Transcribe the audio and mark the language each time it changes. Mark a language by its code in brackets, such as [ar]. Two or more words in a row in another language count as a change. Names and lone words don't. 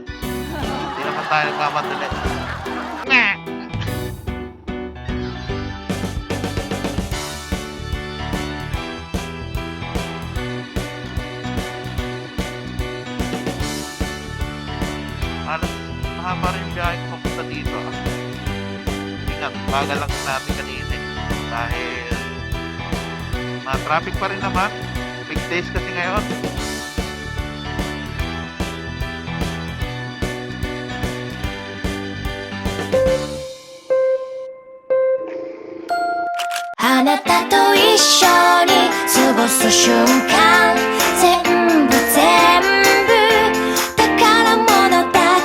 [tl] Hindi naman tayo nagmamadali. Alas, mahaba rin yung biyahe ko papunta dito. Ingat, bagal lang natin kanina dahil traffic pa rin naman. [en] Big days [tl] kasi ngayon. [ja] あなたと一緒に過ごす瞬間全部宝物だ